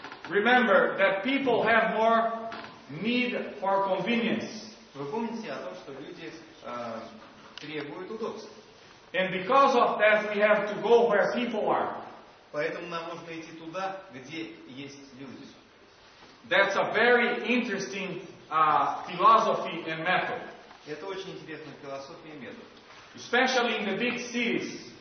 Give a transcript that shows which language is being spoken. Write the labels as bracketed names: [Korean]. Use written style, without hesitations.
[English] Remember that people have more need for convenience. [Russian] Вы помните о том, что люди требуют удобства. [English] And because of that, we have to go where people are. [Russian] Поэтому нам нужно идти туда, где есть люди. [English] That's a very interesting philosophy and method. [Russian] Это очень интересная философия и метод. [English] Especially in the big cities.